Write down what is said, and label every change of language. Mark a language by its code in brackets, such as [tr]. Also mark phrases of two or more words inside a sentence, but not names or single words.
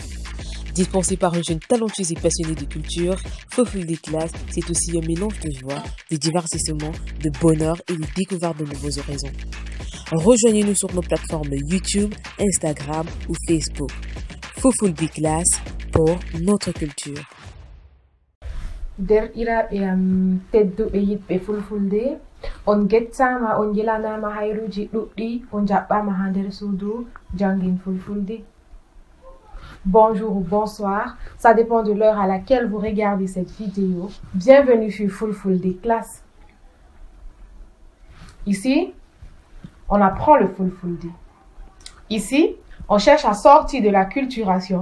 [fr] Dispensé par une jeune talentueuse et passionnée de culture, Fulfulde Class, c'est aussi un mélange de joie, de divertissement, de bonheur et de découverte de nouveaux horizons. Rejoignez-nous sur nos plateformes YouTube, Instagram ou Facebook. Fulfulde Class pour notre culture. [ff] Derɗiraɓe am tedduɓe yiɗɓe Fulfulde, on gettama, on yelanama hayruji ɗuɗɗi, on jaɓɓama ha nder suudu jangin Fulfulde. [fr] Bonjour ou bonsoir, ça dépend de l'heure à laquelle vous regardez cette vidéo. Bienvenue sur Fulfulde Class. Ici, on apprend le Fulfulde. Ici, on cherche à sortir de la culturation.